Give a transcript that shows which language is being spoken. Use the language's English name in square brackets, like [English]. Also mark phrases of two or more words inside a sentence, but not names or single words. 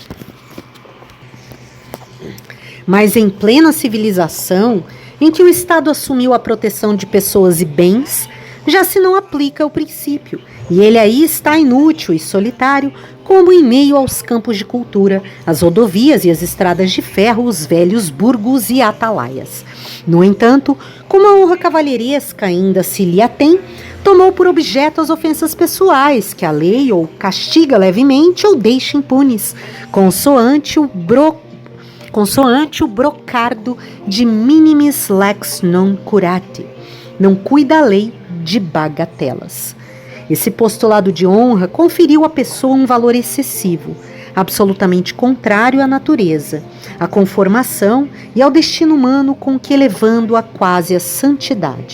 [Portuguese] Mas em plena civilização, em que o Estado assumiu a proteção de pessoas e bens, já se não aplica o princípio, e ele aí está inútil e solitário, como em meio aos campos de cultura, as rodovias e as estradas de ferro, os velhos burgos e atalaias. No entanto, como a honra cavalheiresca ainda se lhe atém, tomou por objeto as ofensas pessoais, que a lei ou castiga levemente ou deixa impunes, consoante o brocardo [Latin] de minimis lex non curate. [Portuguese] Não cuida a lei de bagatelas. Esse postulado de honra conferiu à pessoa um valor excessivo, absolutamente contrário à natureza, à conformação e ao destino humano, com que elevando-a quase à santidade.